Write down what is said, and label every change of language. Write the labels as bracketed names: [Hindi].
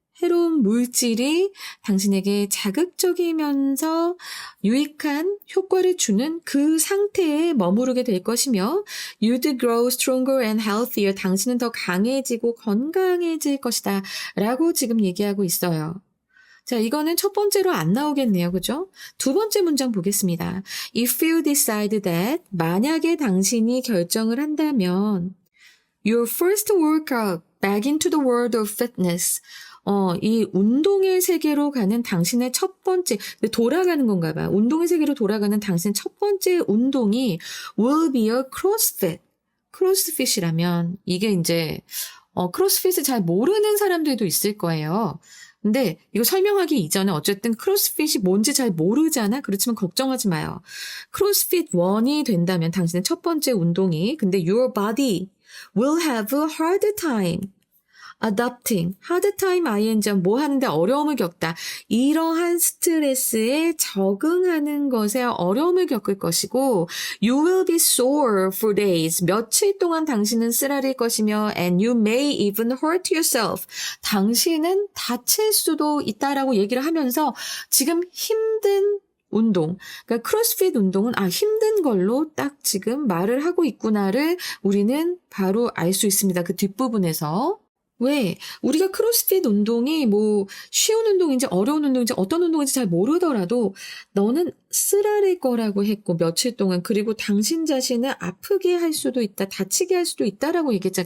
[Korean] 새로운 물질이 당신에게 자극적이면서 유익한 효과를 주는 그 상태에 머무르게 될 것이며 [English] You'd grow stronger and healthier. [Korean] 당신은 더 강해지고 건강해질 것이다 라고 지금 얘기하고 있어요. 자, 이거는 첫 번째로 안 나오겠네요. 그죠? 두 번째 문장 보겠습니다. [English] If you decide that, [Korean] 만약에 당신이 결정을 한다면 [English] Your first workout back into the world of fitness. [Korean] 이 운동의 세계로 가는 당신의 첫 번째, 돌아가는 건가 봐. 운동의 세계로 돌아가는 당신의 첫 번째 운동이 [English] will be a CrossFit. [Korean] 크로스핏이라면 이게 이제 크로스핏을 잘 모르는 사람들도 있을 거예요. 근데 이거 설명하기 이전에 어쨌든 크로스핏이 뭔지 잘 모르잖아. 그렇지만 걱정하지 마요. 크로스핏 1이 된다면 당신의 첫 번째 운동이 근데 [English] your body will have a hard time adapting. [Korean] hard time ing 뭐 하는데 어려움을 겪다. 이러한 스트레스에 적응하는 것에 어려움을 겪을 것이고 [English] you will be sore for days. [Korean] 며칠 동안 당신은 쓰라릴 것이며 [English] and you may even hurt yourself. [Korean] 당신은 다칠 수도 있다라고 얘기를 하면서 지금 힘든 운동, 그러니까 크로스핏 운동은 힘든 걸로 딱 지금 말을 하고 있구나를 우리는 바로 알 수 있습니다. 그 뒷부분에서. 왜? 우리가 크로스핏 운동이 뭐 쉬운 운동인지 어려운 운동인지 어떤 운동인지 잘 모르더라도 너는 쓰라릴 거라고 했고 며칠 동안 그리고 당신 자신을 아프게 할 수도 있다, 다치게 할 수도 있다라고 얘기했잖아.